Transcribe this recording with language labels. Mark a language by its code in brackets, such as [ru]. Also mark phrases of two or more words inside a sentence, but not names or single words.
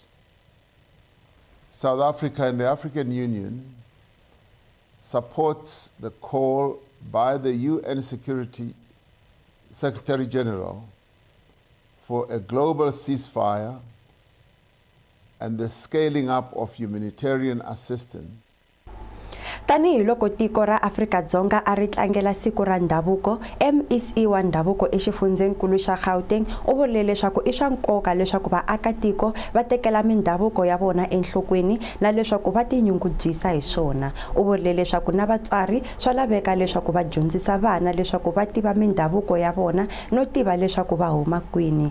[en] South Africa and the African Union supports the call by the UN Security Secretary General for a global ceasefire and the scaling up of humanitarian assistance. [ts] Tanihi loko tiko ra Afrika-Dzonga a ri tlangela siku ra ndhavuko, MEC wa ndhavuko exifundzeninkulu xa Gauteng u vurile leswaku i swa nkoka leswaku vaakatiko va tekela mindhavuko ya vona enhlokweni na leswaku va tinyungubyisa hi swona. U vurile leswaku na vatswari swa laveka leswaku va dyondzisa vana leswaku va tiva mindhavuko ya vona no tiva leswaku va huma kwini.